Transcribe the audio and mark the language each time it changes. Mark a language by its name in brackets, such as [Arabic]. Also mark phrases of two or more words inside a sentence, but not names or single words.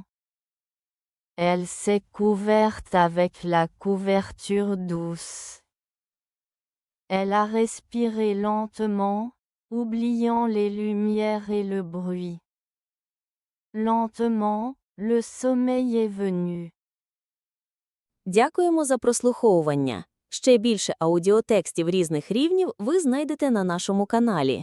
[French] Elle s'est couverte avec la couverture douce. Elle a respiré lentement, oubliant les lumières et le bruit. Lentement, le sommeil est venu. [Ukrainian] Дякуємо за прослуховування. Ще більше аудіотекстів різних рівнів ви знайдете на нашому каналі.